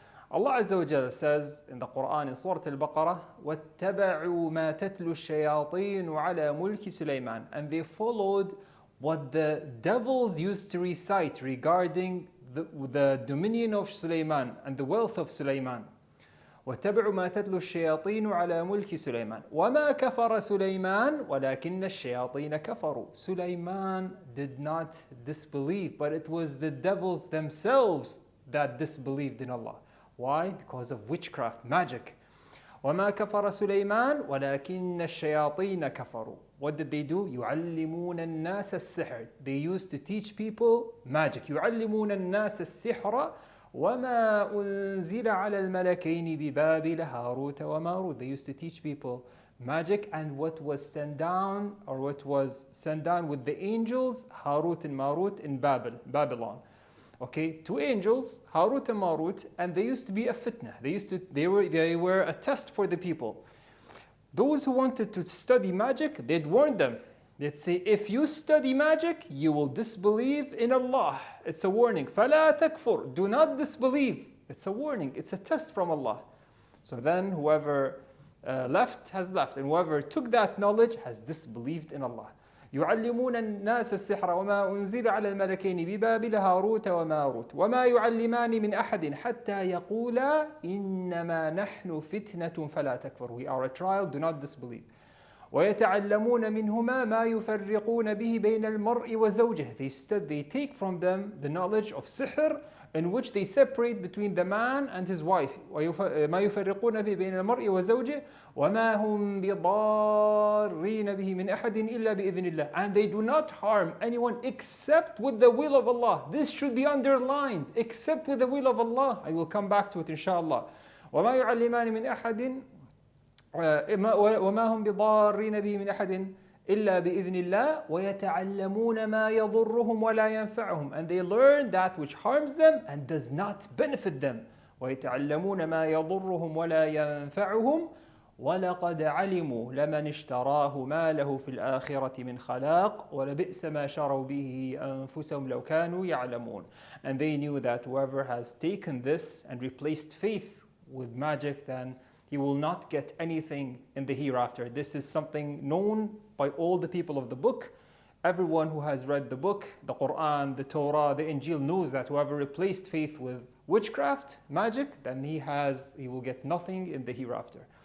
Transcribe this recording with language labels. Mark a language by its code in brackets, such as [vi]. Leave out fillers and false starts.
[en] Allah Azza wa Jalla says in the Quran in Surah Al-Baqarah, [ar] وَاتَّبَعُوا مَا تَتْلُو الشَّيَاطِينُ عَلَى مُلْكِ سُلَيْمَانَ, [en] and they followed what the devils used to recite regarding the dominion of Sulaiman and the wealth of Sulaiman. [ar] واتبعوا ما تتلو الشياطين على ملك سليمان وما كفر سليمان ولكن الشياطين كفروا. [en] Sulaiman did not disbelieve, but it was the devils themselves that disbelieved in Allah. Why? Because of witchcraft, magic. [ar] وما كفر سليمان ولكن الشياطين كفروا. [en] What did they do? [ar] يعلمون الناس السحر. [en] They used to teach people magic. [ar] يعلمون الناس السحر وَمَا أُنزِلَ عَلَى الْمَلَكَيْنِ بِبَابِلَ هَارُوتَ وَمَارُوتَ. [en] They used to teach people magic and what was sent down with the angels, Harut and Marut in Babylon. Okay, two angels, Harut and Marut, and they used to be a fitna. They were a test for the people. Those who wanted to study magic, they'd warn them. They'd say, if you study magic, you will disbelieve in Allah. It's a warning. [ar] فَلَا تَكْفُرْ. [en] Do not disbelieve. It's a warning. It's a test from Allah. So then whoever left has left, and whoever took that knowledge has disbelieved in Allah. [ar] يعلمون الناس السحر وما أنزل على الملكين ببابل هاروت وماروت وما يعلمان من أحد حتى يقولا إنما نحن فتنة فلا تكفر. [en] We are a trial, do not disbelieve. [ar] وَيَتَعَلَّمُونَ مِنْهُمَا مَا يُفَرِّقُونَ بِهِ بَيْنَ الْمَرْءِ وَزَوْجِهِ. [en] They take from them the knowledge of sihr, in which they separate between the man and his wife. [ar] مَا يُفَرِّقُونَ بِهِ بَيْنَ الْمَرْءِ وَزَوْجِهِ وَمَا هُمْ بِضَارِّينَ بِهِ مِنْ أَحَدٍ إِلَّا بِإِذْنِ اللَّهِ. [en] And they do not harm anyone except with the will of Allah. This should be underlined, except with the will of Allah. I will come back to it inshallah. [ar] وَمَا يُعَلِّمَانِ مِنْ أَحَدٍ وما هم بضارين به من أحد إلا بإذن الله ويتعلمون ما يضرهم ولا ينفعهم. [en] And they learn that which harms them and does not benefit them. [ar] ويتعلمون ما يضرهم ولا ينفعهم ولقد علموا لمن اشتراه ما له في الآخرة من خلاق ولبئس ما شروا به أنفسهم لو كانوا يعلمون. [en] And they knew that whoever has taken this and replaced faith with magic, then he will not get anything in the hereafter. This is something known by all the people of the book. Everyone who has read the book, the Quran, the Torah, the Injil, knows that whoever replaced faith with witchcraft, magic, then he will get nothing in the hereafter.